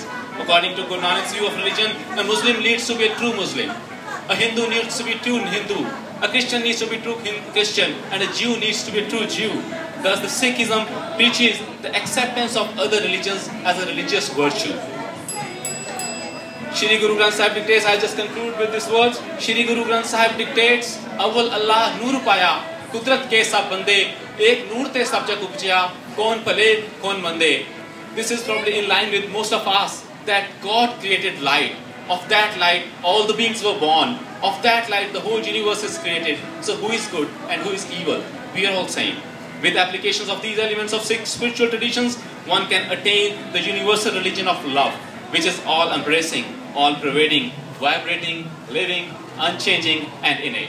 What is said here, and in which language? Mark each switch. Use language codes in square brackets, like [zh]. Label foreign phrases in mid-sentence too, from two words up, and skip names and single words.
[en] According to Guru Nanak's view of religion, a Muslim needs to be a true Muslim, a Hindu needs to be a true Hindu, a Christian needs to be a true Christian, and a Jew needs to be a true Jew. Thus, the Sikhism preaches the acceptance of other religions as a religious virtue. Shri Guru Granth Sahib dictates, I just conclude with these words. Shri Guru Granth Sahib dictates, [pa] ਅਵਲਿ ਅਲਹ ਨੂਰੁ ਉਪਾਇਆ, ਕੁਦਰਤਿ ਕੇ ਸਭ ਬੰਦੇ ਏਕ ਨੂਰ ਤੇ ਸਭੁ ਜਗੁ ਉਪਜਿਆ ਕਉਨ ਭਲੇ ਕਉਨ ਮੰਦੇ. [en] This is probably in line with most of us, that God created light. Of that light, all the beings were born. Of that light, the whole universe is created. So who is good and who is evil? We are all same. With applications of these elements of Sikh spiritual traditions, one can attain the universal religion of love, which is all-embracing, all-pervading, vibrating, living, unchanging, and innate.